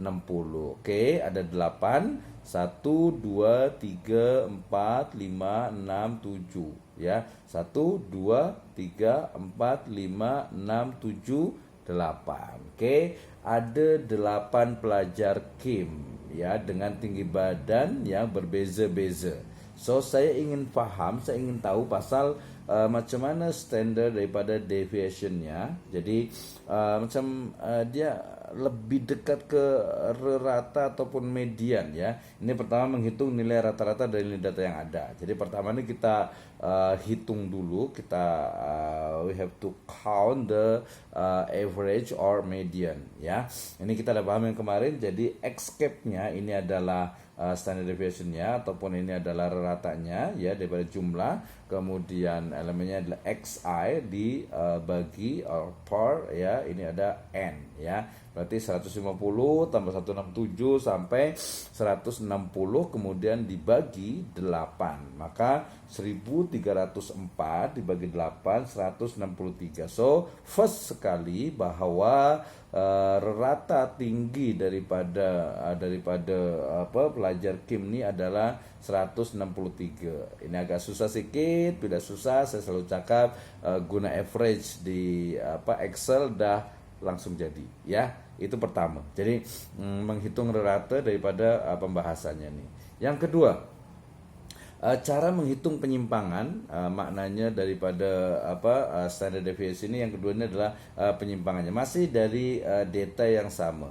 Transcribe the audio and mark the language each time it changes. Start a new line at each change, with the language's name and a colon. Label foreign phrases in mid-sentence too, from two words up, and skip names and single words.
Malay: Oke, ada 8, 1 2 3 4 5 6 7 ya. 1 2 3 4 5 6 7 8. Oke, ada 8 pelajar KIM ya dengan tinggi badan yang berbeza-beza. So saya ingin faham, saya ingin tahu pasal macam mana standar daripada deviationnya. Jadi dia lebih dekat ke rata ataupun median ya.
Indonesian: Ini pertama menghitung nilai rata-rata dari nilai data yang ada. Jadi pertama ini kita hitung dulu, kita
English: we have to count the average or median
Indonesian: ya. Ini kita udah paham yang kemarin. Jadi X-cap-nya ini adalah
English: standard deviation-nya
Indonesian: ataupun ini adalah ratanya ya daripada jumlah, kemudian elemennya adalah xi dibagi per ya, ini ada n ya, berarti 150 tambah 167 sampai 160 kemudian dibagi 8, maka 1304 dibagi 8 163.
Malay: So first sekali bahwa rata tinggi daripada pelajar Kim ini adalah 163. Ini agak susah sedikit, bila susah saya selalu cakap guna average di Excel dah langsung jadi ya. Itu pertama.
Indonesian: Jadi menghitung rata daripada pembahasannya nih. Yang kedua, cara menghitung penyimpangan, maknanya daripada
English: standard deviation
Indonesian: ini, yang kedua ini adalah penyimpangannya masih dari data yang sama.